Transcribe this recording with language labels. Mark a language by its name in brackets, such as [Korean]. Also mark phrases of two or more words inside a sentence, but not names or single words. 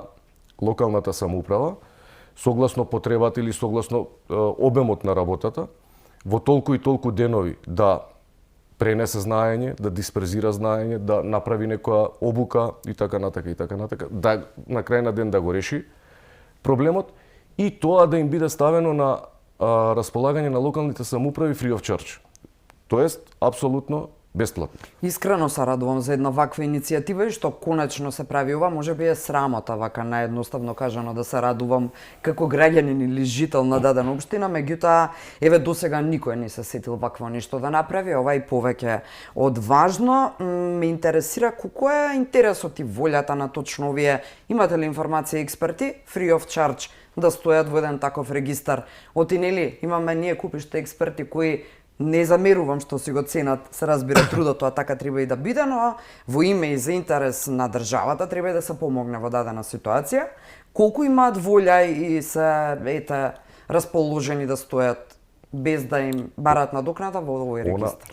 [Macedonian] локалната самоуправа, согласно потребата или согласно обемот на работата, во толку и толку денови да пренесе знаење, да дисперзира знаење, да направи некоја обука и така натака, да на крај на ден да го реши проблемот и тоа да им биде ставено на располагање на локалните самоуправи [English] free of charge. [Macedonian] Тоест, апсолутно бесплатно. Искрено се радувам за една ваква иницијатива и што конечно се прави ова, можеби е срамота вака наедноставно кажано да се радувам како граѓанин или жител на дадена општина, меѓутоа еве досега никој не се сетил вакво нешто да направи, ова и повеќе од важно. Ме интересира колку е интересот и волјата на точно овие, имате ли информација експерти, [English] free of charge [Macedonian] да стојат во еден таков регистар. Оти нели имаме ние купиште експерти кои не замерувам што си го ценат, се разбира трудот, тоа така треба и да биде, но во име и за интерес на државата треба и да се помогне во дадена ситуација. Колку имаат волја и се расположени да стојат без да им бараат надокнада во овој регистар?